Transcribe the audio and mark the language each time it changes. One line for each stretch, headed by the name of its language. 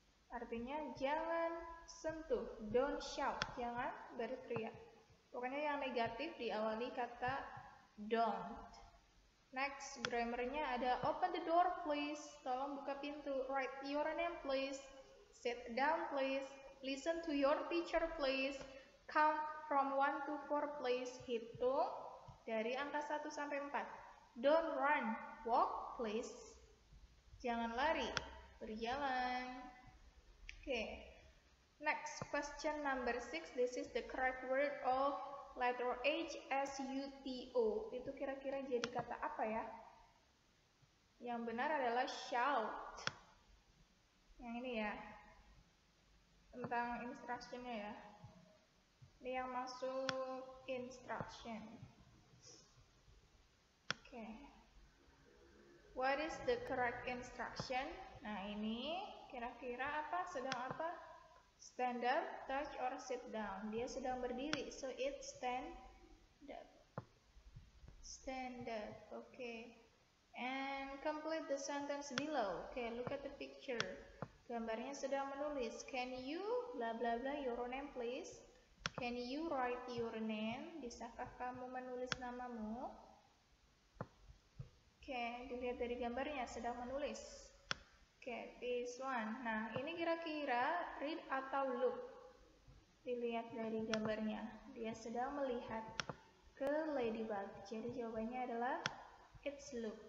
Indonesian: Artinya jangan sentuh,
English: don't shout,
Indonesian: jangan berteriak. Pokoknya yang negatif diawali kata don't.
English: Next, grammarnya ada open the door please,
Indonesian: tolong buka pintu.
English: Write your name please. Sit down please. Listen to your teacher, please. Count from 1 to 4, please.
Indonesian: Hitung dari angka 1 sampai 4.
English: Don't run. Walk, please.
Indonesian: Jangan lari. Berjalan.
English: Okay. Next, question number 6. This is the correct word of letter H, S, U, T, O.
Indonesian: Itu kira-kira jadi kata apa ya? Yang benar adalah shout. Yang ini ya. Tentang instruction-nya ya. Ini yang masuk instruction.
English: Okay. What is the correct instruction?
Indonesian: Nah, ini kira-kira apa? Sedang apa?
English: Stand up, touch, or sit down.
Indonesian: Dia sedang berdiri,
English: so it stand up. Stand up, okay. And complete the sentence below. Okay, look at the picture.
Indonesian: Gambarnya sedang menulis.
English: Can you blah blah blah your name, please? Can you write your name?
Indonesian: Bisakah kamu menulis namamu? Okay, dilihat dari gambarnya sedang menulis. Okay,
English: this one.
Indonesian: Nah, ini kira-kira read atau look? Dilihat dari gambarnya. Dia sedang melihat ke ladybug. Jadi jawabannya adalah
English: it's look.